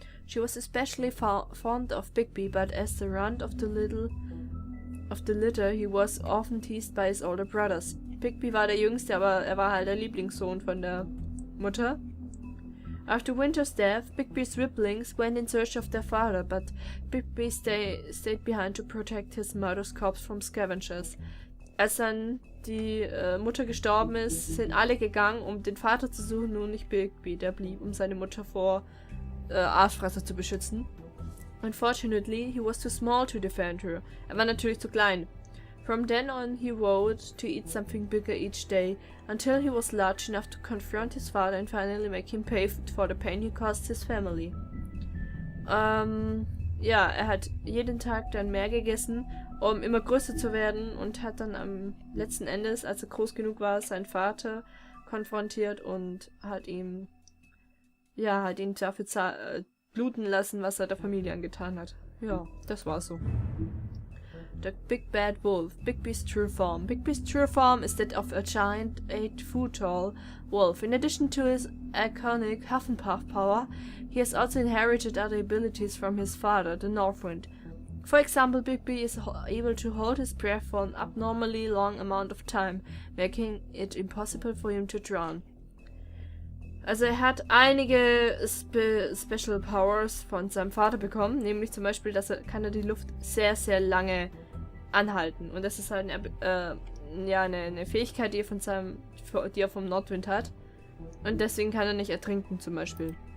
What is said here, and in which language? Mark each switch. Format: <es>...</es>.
<en>She was especially fond of Bigby, but as the runt of the litter, he was often teased by his older brothers.</en> <de>Bigby war der Jüngste, aber er war halt der Lieblingssohn von der Mutter.</de> <en>After Winter's death, Bigby's siblings went in search of their father, but Bigby stayed behind to protect his mother's corpse from scavengers.</en> <de>Als dann die Mutter gestorben ist, sind alle gegangen, um den Vater zu suchen, nur nicht Bigby, der blieb, um seine Mutter vor Aasfresser zu beschützen.</de> <en>Unfortunately, he was too small to defend her.</en> <de>Er war natürlich zu klein.</de> <en>From then on, he vowed to eat something bigger each day, until he was large enough to confront his father and finally make him pay for the pain he caused his family.</en> <de>Ja, er hat jeden Tag dann mehr gegessen, um immer größer zu werden, und hat dann am letzten Endes, als er groß genug war, seinen Vater konfrontiert und hat ihn dafür bluten lassen, was er der Familie angetan hat. Ja, das war so.</de> <en>The Big Bad Wolf, Bigby's true form. Bigby's true form is that of a giant 8-foot-tall wolf. In addition to his iconic Hufflepuff power, he has also inherited other abilities from his father, the Northwind. For example, Bigby is able to hold his breath for an abnormally long amount of time, making it impossible for him to drown.</en> <de>Also er hat einige Special Powers von seinem Vater bekommen, nämlich zum Beispiel, kann er die Luft sehr, sehr lange anhalten. Und das ist halt eine Fähigkeit, die er vom Nordwind hat. Und deswegen kann er nicht ertrinken, zum Beispiel.</de>